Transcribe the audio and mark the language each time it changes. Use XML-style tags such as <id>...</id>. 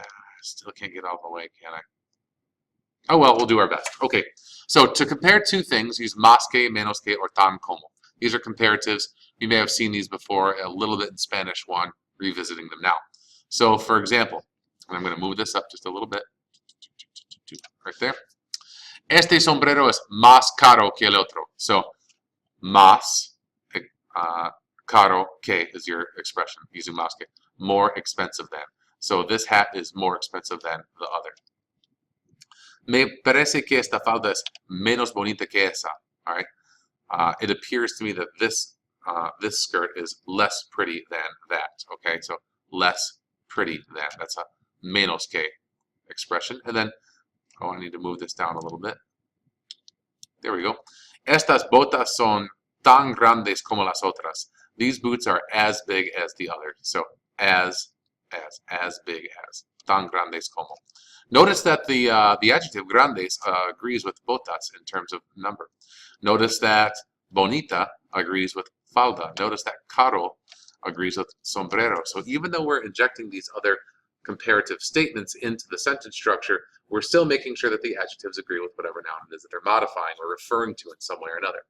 <en>I still can't get out of the way, can I? Oh, well, we'll do our best. Okay, so to compare two things, use más que, menos que, or tan como. These are comparatives. You may have seen these before, a little bit in Spanish one, revisiting them now. So, for example, I'm going to move this up just a little bit. Right there.</en> <es>Este sombrero es más caro que el otro.</es> <en>So, más caro que is your expression, using más que. More expensive than. So, this hat is more expensive than the other.</en> <es>Me parece que esta falda es menos bonita que esa.</es> <en>All right. It appears to me that this skirt is less pretty than that. Okay, so less pretty than. That's a menos que expression. And then, oh, I need to move this down a little bit. There we go.</en> <es>Estas botas son tan grandes como las otras.</es> <en>These boots are as big as the others. So as big as. Tan grandes como. Notice that the adjective grandes agrees with botas in terms of number. Notice that bonita agrees with falda. Notice that caro agrees with sombrero. So even though we're injecting these other comparative statements into the sentence structure, we're still making sure that the adjectives agree with whatever noun it is that they're modifying or referring to in some way or another.</en>